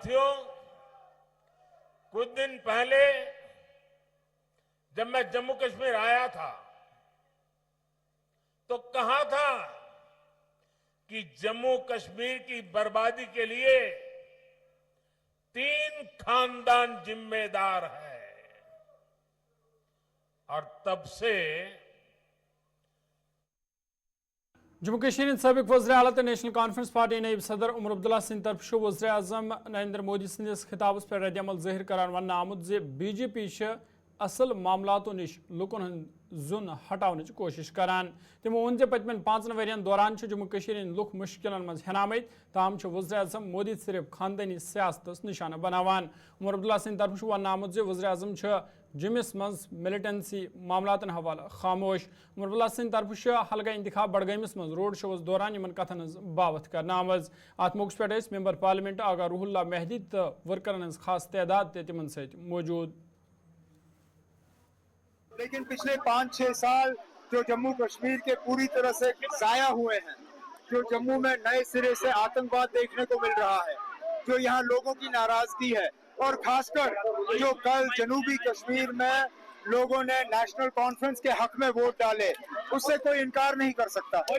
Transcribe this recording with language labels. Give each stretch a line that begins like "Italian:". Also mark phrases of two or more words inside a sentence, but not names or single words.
Hindi: साथियों, कुछ दिन पहले जब मैं जम्मू कश्मीर आया था तो कहा था कि जम्मू कश्मीर की बर्बादी के लिए 3 खानदान जिम्मेदार है और तब से
Kashmiri: जम्मू कश्मीर सबक वज़ीर आला तो नेशनल कॉन्फ्रेंस पार्टी नईब सदर उमर अब्दुल्ला सिंह तरफ वज़ीर आज़म नरेंद्र मोदी संदिस खिताबस पर रद्दअमल ज़ाहिर करान वन आमुत जे बीजेपी असल मामलातों निश लुकन हंद जुन हटाने कोशिश करान तमो वोन जे पतमन 5 वरियन दौरान जम्मू कश्मीर लुक मुश्किलन मज हेनामत ताम वज़ीर आज़म मोदी सिर्फ खानदानी सियासत निशाना बनावान उमर अब्दुल्ला सिंह तरफ वन आमुत जे वज़ीर आज़म जम्मिस मज मिलिटेंसी मामलातन हवाला खामोश उमर अब्दुल्ला सिंह तरफ हलगा इंतखाब बडगमिस मज रोड शोस दौरान इन कथन बावत कर आमज अत मौके पे
English: member parliament
Kashmiri: आगा रूहुल्ला मेहदी तो वर्करन खास तादाद तिमन सत मौजूद।
Hindi: लेकिन पिछले 5-6 साल जो जम्मू कश्मीर के पूरी तरह से जाया हुए हैं, जो जम्मू में नए सिरे से आतंकवाद देखने को मिल रहा है, जो यहाँ लोगों की नाराजगी है और खासकर जो कल जनूबी कश्मीर में लोगों ने नेशनल कॉन्फ्रेंस के हक में वोट डाले, उससे कोई इनकार नहीं कर सकता।